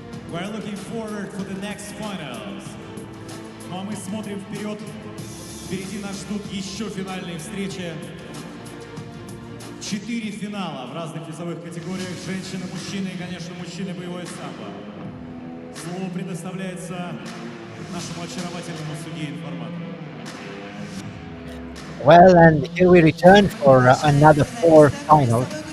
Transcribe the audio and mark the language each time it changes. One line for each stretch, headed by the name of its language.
English: We're looking forward for the next finals.
Russian: Ну а мы смотрим вперед. Впереди нас ждут еще финальные встречи. 4 финала в разных весовых категориях. Женщины, мужчины и, конечно, мужчины боевое самбо. Слово предоставляется нашему очаровательному судье-информатору.
English: Well, and here we return for another 4 finals.